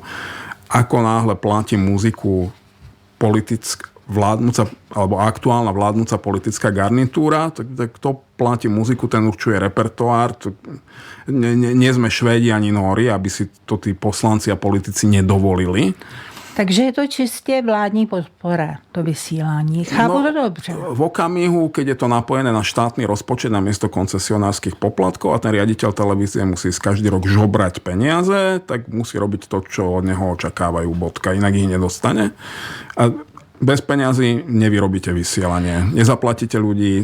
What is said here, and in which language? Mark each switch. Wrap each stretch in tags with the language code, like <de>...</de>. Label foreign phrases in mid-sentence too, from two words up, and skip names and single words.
<sk>Ako náhle platí muziku vládnúca, alebo aktuálna vládnúca politická garnitúra, tak to platí muziku, ten určuje repertoár. Nie sme Švédi ani Nóri, aby si to tí poslanci a politici nedovolili.</sk> <cs>Takže je to čistě vládní podpora, to vysílání. Chápu to dobře.</cs> <sk>V okamihu, keď je to napojené na štátny rozpočet na miesto koncesionárskych poplatkov a ten riaditeľ televízie musí každý rok žobrať peniaze, tak musí robiť to, čo od neho očakávajú, bodka. Inak ich nedostane. A bez peňazí nevyrobíte vysielanie. Nezaplatíte ľudí.</sk>